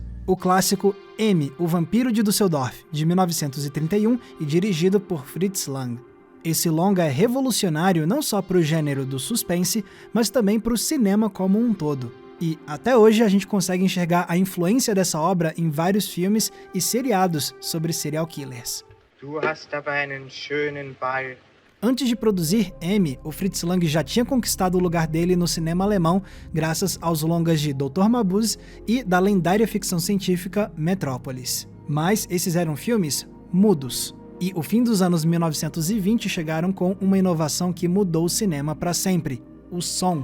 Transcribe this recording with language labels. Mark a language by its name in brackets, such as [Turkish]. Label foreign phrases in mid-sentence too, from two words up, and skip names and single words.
[Portuguese] O clássico M, o Vampiro de Düsseldorf, de 1931 e dirigido por Fritz Lang. Esse longa é revolucionário não só para o gênero do suspense, mas também para o cinema como um todo. E até hoje a gente consegue enxergar a influência dessa obra em vários filmes e seriados sobre serial killers. [German] Du hast aber einen schönen Ball. [Portuguese] Antes de produzir M, o Fritz Lang já tinha conquistado o lugar dele no cinema alemão graças aos longas de Dr. Mabuse e da lendária ficção científica Metrópolis. Mas esses eram filmes mudos. E o fim dos anos 1920 chegaram com uma inovação que mudou o cinema para sempre: o som.